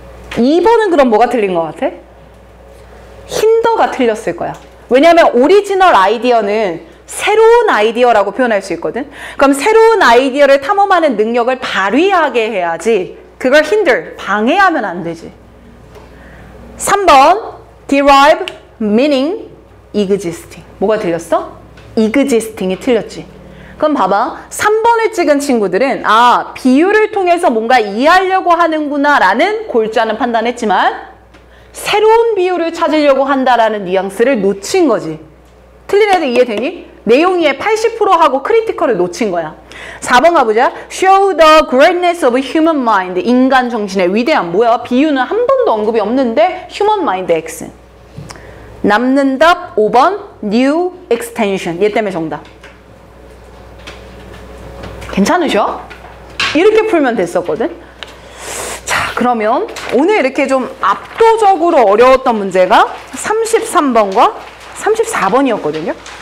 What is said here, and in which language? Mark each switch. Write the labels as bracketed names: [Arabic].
[Korean] 2번은 그럼 뭐가 틀린 것 같아? 힌더가 틀렸을 거야. 왜냐면 오리지널 아이디어는 새로운 아이디어라고 표현할 수 있거든. 그럼 새로운 아이디어를 탐험하는 능력을 발휘하게 해야지 그걸 hinder, 방해하면 안 되지. [English] 3번 derive meaning existing. [Korean] 뭐가 틀렸어? existing이 틀렸지. 그럼 봐봐. 3번을 찍은 친구들은 아, 비유를 통해서 뭔가 이해하려고 하는구나 라는 골자는 판단했지만 새로운 비유를 찾으려고 한다라는 뉘앙스를 놓친 거지. 틀린 애들 이해되니? 내용의 80%하고 크리티컬을 놓친 거야. 4번 가보자. [English] Show the greatness of human mind. [Korean] 인간 정신의 위대함. 뭐야? 비유는 한 번도 언급이 없는데 human mind X. 남는 답 5번 [English] new extension. [Korean] 얘 때문에 정답. 괜찮으셔? 이렇게 풀면 됐었거든. 자, 그러면 오늘 이렇게 좀 압도적으로 어려웠던 문제가 33번과 34번이었거든요.